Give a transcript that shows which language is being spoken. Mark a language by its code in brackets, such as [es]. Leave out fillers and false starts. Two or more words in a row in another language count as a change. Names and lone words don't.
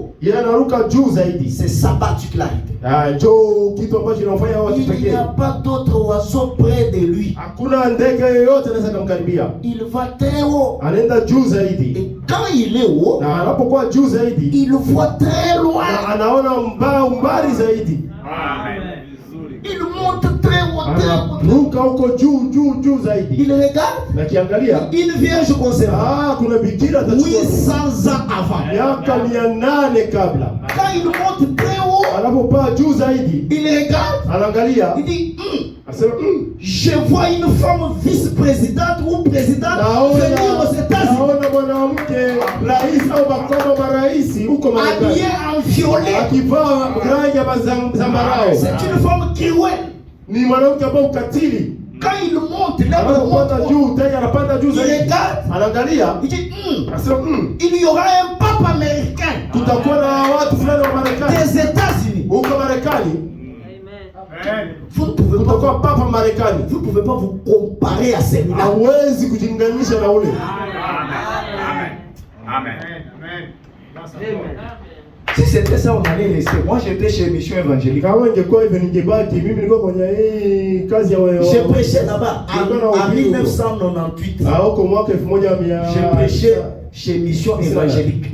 [fr] C'est sa particularité. Il n'y a pas d'autre oiseau près de lui. Il va très haut. Et quand il est haut, il voit très loin. [sw] anaona mbali zaidi. [fr] Amen. Il monte très haut. [sw] Anaruka huko juu zaidi. [fr] Il regarde. [sw] Na kiangalia. [fr] Une vierge conservée. [sw] Kuna bikira atachukua [fr] 800 ans avant. [sw] Miaka 800 kabla. [fr] Quand il monte très haut, [sw] anapopaa juu zaidi, [fr] il regarde. [sw] Anaangalia. [fr] Il dit, [sw] asema, [fr] je vois une femme vice-présidente ou présidente venir aux États-Unis. [sw] Naona mwanamke rais au makamu wa rais huko Marekani. [fr] Habillée en violet. [sw] Akivaa rangi ya zambarau. [fr] C'est une femme cruelle. [sw] Ni mwanamke ambaye ukatili. [fr] Quand il monte, [sw] anapanda juu zaidi. Anaangalia. [fr] Il dit, [sw] asema, [fr] il y aura un pape américain. [sw] Tutakuwa na watu fulani wa Marekani. [fr] Des États-Unis. [sw] Huko Marekani. [fr] Vous ne pouvez pas vous comparer à celui-là. [sw] Hawezi kujilinganisha na ule. [fr] Amen. Si c'était ça, on allait laisser. Moi, j'étais chez Mission Évangélique. J'ai prêché là-bas en 1998. J'ai prêché chez Mission Évangélique.